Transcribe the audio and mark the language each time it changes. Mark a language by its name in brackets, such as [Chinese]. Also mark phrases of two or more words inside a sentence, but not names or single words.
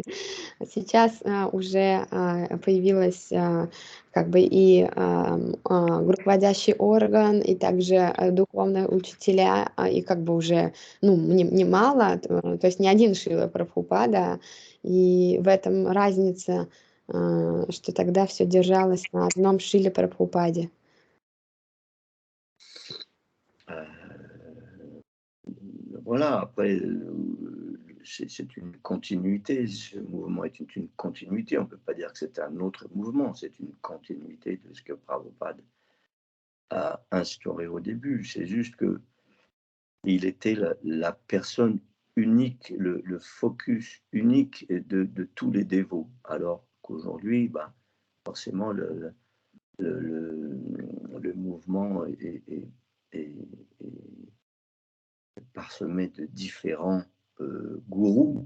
[Russian] Сейчас уже появилась как бы и руководящий орган, и также духовные учителя, и как бы уже, ну, немало, то есть не один Шрила Прабхупада, и в этом разница, что тогда все держалось на одном Шриле Прабхупаде. [French] Voilà, après, c'est une continuité, ce mouvement est une continuité, on ne peut pas dire que c'est un autre mouvement, c'est une continuité de ce que Prabhupada a instauré au début, c'est juste qu'il était la personne unique, le focus unique de tous les dévots, alors qu'aujourd'hui, forcément, le mouvement est parsemé de différents gourous.